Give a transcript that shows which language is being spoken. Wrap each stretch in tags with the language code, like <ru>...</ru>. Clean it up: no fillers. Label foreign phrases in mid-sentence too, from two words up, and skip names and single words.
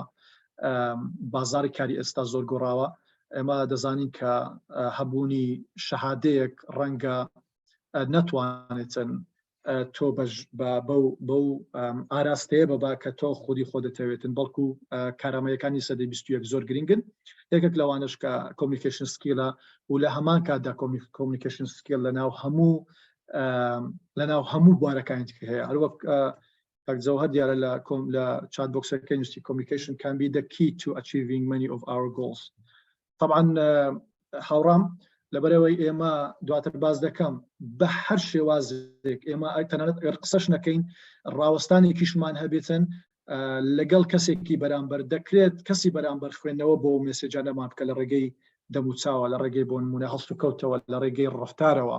<ckb>بازاڕی کاری ئێستا زۆر گۆڕاوە، ئێمە دەزانین کە هەبوونی شەهادەیەک ڕەنگە نەتوانێتن تۆ بەو ئاراستەیە بەبا کە تۆ خودی خۆ دەتەوێتن، بەڵکو کارامەیەکانی سەدەی 21 زۆر گرنگن. یەکێک لەوانش کە</ckb> <en>communication skill</en> <ckb>و لە هەمان کاتدا</ckb> <en>communication skill</en> <ckb>لەناو هەموو بوارەکانی هەیە. هەروەک جەوهەر دیارە لە</ckb> <en>chat box</en> <ckb>نووسی</ckb> <en>communication can be the key to achieving many of our goals.</en> <ckb>طبعاً هاوڕام لەبەرەوەی ئێمە دواتر باز دەکەم بە هەر شێوازێک ئێمە تەنانەت قسەش نەکەین ڕاوەستانێکیشمان هەبێتن لەگەڵ کەسێکی بەرامبەر دەکرێت کەسی بەرامبەر خوێندنەوە بۆ مێسێجانەمان بکە لە ڕێگەی دەموچاوە، لە ڕێگەی بۆ نمونە هەڵست و کەوتەوە، لە ڕێگەی ڕەفتارەوە.</ckb>